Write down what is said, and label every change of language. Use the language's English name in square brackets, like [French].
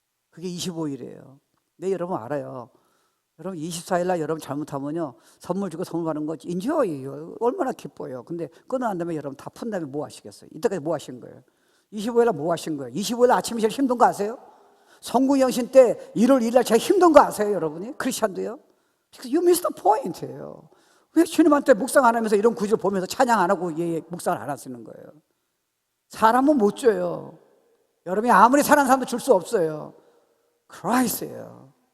[Korean] 그게 25일이에요. 네, 여러분 알아요. 여러분 24일 날 여러분 잘못하면요, 선물 주고 선물 받는 거 인조예요. 얼마나 기뻐요. 근데 끊어난 다음에 여러분 다 푼 다음에 뭐 하시겠어요? 이때까지 뭐 하신 거예요? 25일 날 뭐 하신 거예요? 25일 날 아침이 제일 힘든 거 아세요? 성구영신 때 1월 1일 날 제일 힘든 거 아세요, 여러분이? 크리스찬도요? [English] Because you missed the point예요. [Korean] 왜 주님한테 묵상 안 하면서 이런 구절 보면서 찬양 안 하고 묵상을 안 하시는 거예요? 사람은 못 줘요. 여러분이 아무리 사랑하는 사람도 줄 수 없어요. 크라이스트예요.